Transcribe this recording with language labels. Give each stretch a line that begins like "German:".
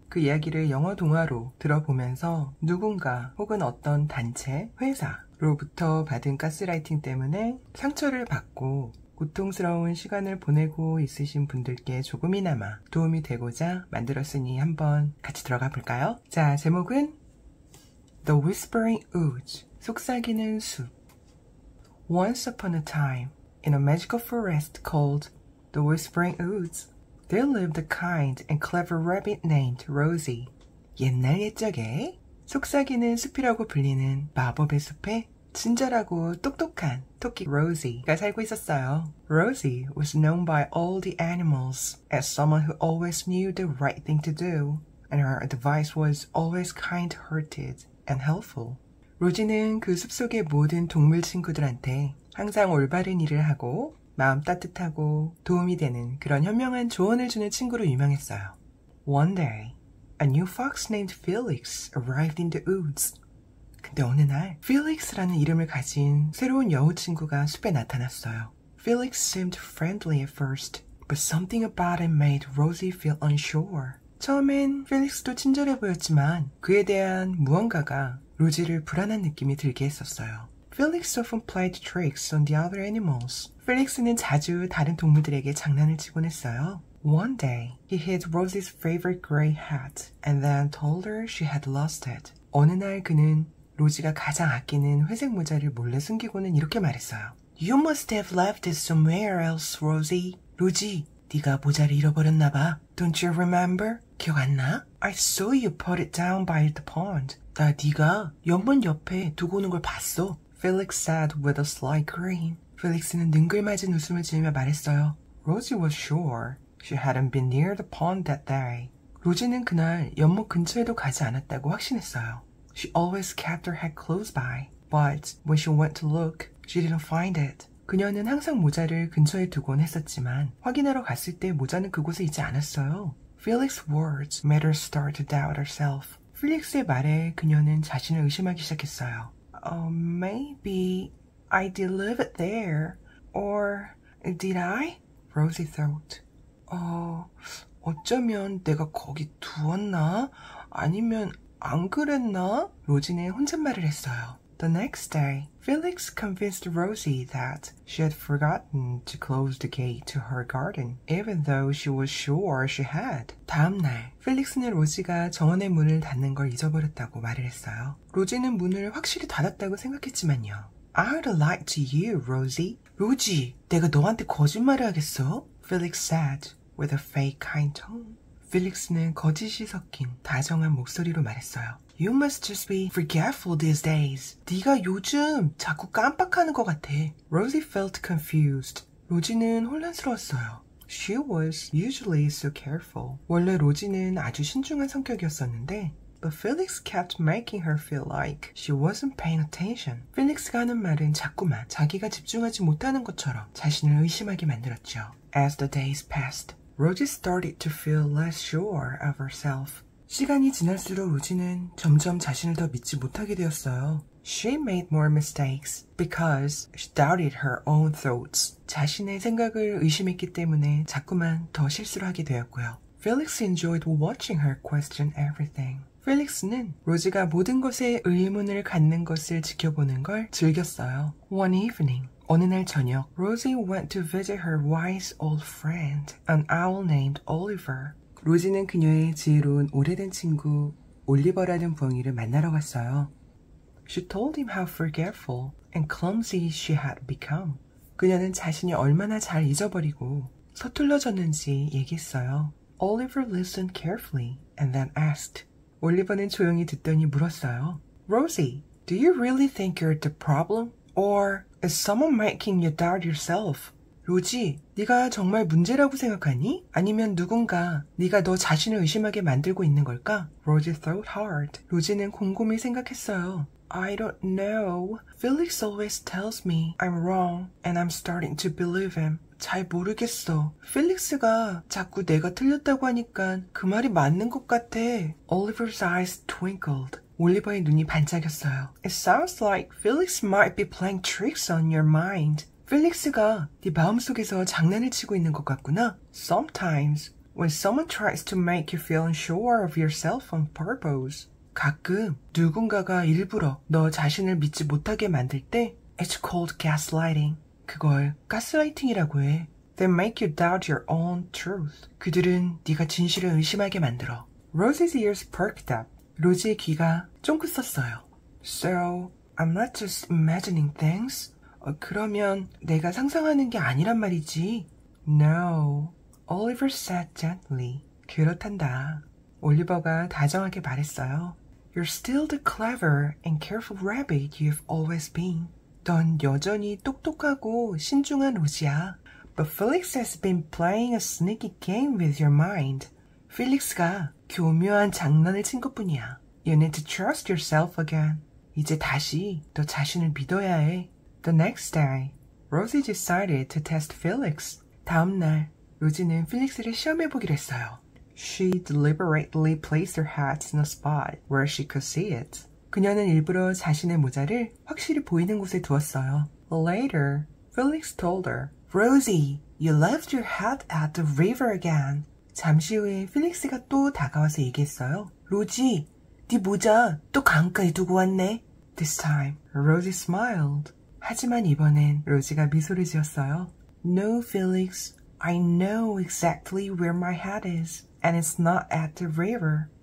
Korean: 그 이야기를 영어 동화로 들어보면서 누군가 혹은 어떤 단체, 회사로부터 받은 가스라이팅 때문에 상처를 받고 고통스러운 시간을 보내고 있으신 분들께 조금이나마 도움이 되고자 만들었으니 한번 같이 들어가 볼까요? 자, 제목은 The Whispering Woods, 속삭이는 숲.
English: Once upon a time, in a magical forest called The Whispering Woods, there lived a kind and clever rabbit named Rosie.
Korean: 옛날 옛적에 속삭이는 숲이라고 불리는 마법의 숲에 친절하고 똑똑한 토끼 Rosie가 살고 있었어요.
English: Rosie was known by all the animals as someone who always knew the right thing to do, and her advice was always kind-hearted and helpful.
Korean: 로지는 그 숲속의 모든 동물 친구들한테 항상 올바른 일을 하고 마음 따뜻하고 도움이 되는 그런 현명한 조언을 주는 친구로 유명했어요.
English: One day, a new fox named Felix arrived in the woods.
Korean: 근데 어느 날, Felix라는 이름을 가진 새로운 여우 친구가 숲에 나타났어요.
English: Felix seemed friendly at first, but something about him made Rosie feel unsure.
Korean: 처음엔 펠릭스도 친절해 보였지만 그에 대한 무언가가 로지를 불안한 느낌이 들게 했었어요.
English: Felix often played tricks on the other animals.
Korean: 펠릭스는 자주 다른 동물들에게 장난을 치곤 했어요.
English: One day, he hid Rosie's favorite gray hat and then told her she had lost it.
Korean: 어느 날 그는 로지가 가장 아끼는 회색 모자를 몰래 숨기고는 이렇게 말했어요.
English: You must have left it somewhere else, Rosie.
Korean: 로지, 네가 모자를 잃어버렸나 봐.
English: Don't you remember?
Korean: 기억 안 나?
English: I saw you put it down by the pond.
Korean: 나 네가 연못 옆에 두고 오는 걸 봤어.
English: Felix said with a sly grin.
Korean: 펠릭스는 능글맞은 웃음을 지으며 말했어요.
English: Rosie was sure she hadn't been near the pond that day.
Korean: 로지는 그날 연못 근처에도 가지 않았다고 확신했어요.
English: She always kept her hat close by, but when she went to look, she didn't find it.
Korean: 그녀는 항상 모자를 근처에 두곤 했었지만 확인하러 갔을 때 모자는 그곳에 있지 않았어요.
English: Felix's words made her start to doubt herself.
Korean: 필릭스의 말에 그녀는 자신을 의심하기 시작했어요.
English: Maybe I did leave it there. Or did I? Rosie thought.
Korean: 어쩌면 내가 거기 두었나? 아니면 안 그랬나? 로지는 혼잣말을 했어요.
English: The next day, Felix convinced Rosie that she had forgotten to close the gate to her garden, even though she was sure she had.
Korean: 다음 날, 펠릭스는 로지가 정원의 문을 닫는 걸 잊어버렸다고 말을 했어요. 로지는 문을 확실히 닫았다고 생각했지만요.
English: I'd lie to you, Rosie.
Korean: 로지, 내가 너한테 거짓말을 하겠어?
English: Felix said with a fake kind tone.
Korean: 펠릭스는 거짓이 섞인 다정한 목소리로 말했어요.
English: You must just be forgetful these days.
Korean: 네가 요즘 자꾸 깜빡하는 것 같아.
English: Rosie felt confused.
Korean: 로지는 혼란스러웠어요.
English: She was usually so careful.
Korean: 원래 로지는 아주 신중한 성격이었었는데
English: But Felix kept making her feel like she wasn't paying attention.
Korean: 펠릭스가 하는 말은 자꾸만 자기가 집중하지 못하는 것처럼 자신을 의심하게 만들었죠.
English: As the days passed, Rosie started to feel less sure of herself.
Korean: 시간이 지날수록 로지는 점점 자신을 더 믿지 못하게 되었어요.
English: She made more mistakes because she doubted her own thoughts.
Korean: 자신의 생각을 의심했기 때문에 자꾸만 더 실수를 하게 되었고요.
English: Felix enjoyed watching her question everything.
Korean: 펠릭스는 로지가 모든 것에 의문을 갖는 것을 지켜보는 걸 즐겼어요.
English: One evening,
Korean: 어느 날 저녁,
English: Rosie went to visit her wise old friend, an owl named Oliver.
Korean: 로지는 그녀의 지혜로운 오래된 친구 올리버라는 부엉이를 만나러 갔어요.
English: She told him how forgetful and clumsy she had become.
Korean: 그녀는 자신이 얼마나 잘 잊어버리고 서툴러졌는지 얘기했어요.
English: Oliver listened carefully and then asked.
Korean: 올리버는 조용히 듣더니 물었어요.
English: Rosie, do you really think you're the problem? Or is someone making you doubt yourself?
Korean: 로지, 네가 정말 문제라고 생각하니? 아니면 누군가 네가 너 자신을 의심하게 만들고 있는 걸까?
English: Rosie thought hard.
Korean: 로지는 곰곰이 생각했어요.
English: I don't know. Felix always tells me I'm wrong and I'm starting to believe him.
Korean: 잘 모르겠어. 필릭스가 자꾸 내가 틀렸다고 하니까 그 말이 맞는 것 같아.
English: Oliver's eyes twinkled.
Korean: 올리버의 눈이 반짝였어요.
English: It sounds like Felix might be playing tricks on your mind.
Korean: 필릭스가 네 마음속에서 장난을 치고 있는 것 같구나.
English: Sometimes, when someone tries to make you feel unsure of yourself on purpose.
Korean: 가끔 누군가가 일부러 너 자신을 믿지 못하게 만들 때
English: It's called gaslighting.
Korean: 그걸 가스라이팅이라고 해.
English: They make you doubt your own truth.
Korean: 그들은 네가 진실을 의심하게 만들어.
English: Rosie's ears perked up.
Korean: 로지의 귀가 쫑긋 섰어요.
English: So, I'm not just imagining things?
Korean: 그러면 내가 상상하는 게 아니란 말이지.
English: No, Oliver said gently.
Korean: 그렇단다. 올리버가 다정하게 말했어요.
English: You're still the clever and careful rabbit you've always been.
Korean: 넌 여전히 똑똑하고 신중한 로지야.
English: But Felix has been playing a sneaky game with your mind.
Korean: 필릭스가 교묘한 장난을 친 것뿐이야.
English: You need to trust yourself again.
Korean: 이제 다시 너 자신을 믿어야 해.
English: The next day, Rosie decided to test Felix.
Korean: 다음 날, 로지는 필릭스를 시험해보기로 했어요.
English: She deliberately placed her hat in a spot where she could see it.
Korean: 그녀는 일부러 자신의 모자를 확실히 보이는 곳에 두었어요.
English: Later, Felix told her, Rosie, you left your hat at the river again.
Korean: 잠시 후에 필릭스가 또 다가와서 얘기했어요. 로지, 네 모자 또 강가에 두고 왔네.
English: This time, Rosie smiled.
Korean: 하지만 이번엔 로지가 미소를 지었어요.
English: No, Felix, I know exactly where my hat is, and it's not at the river.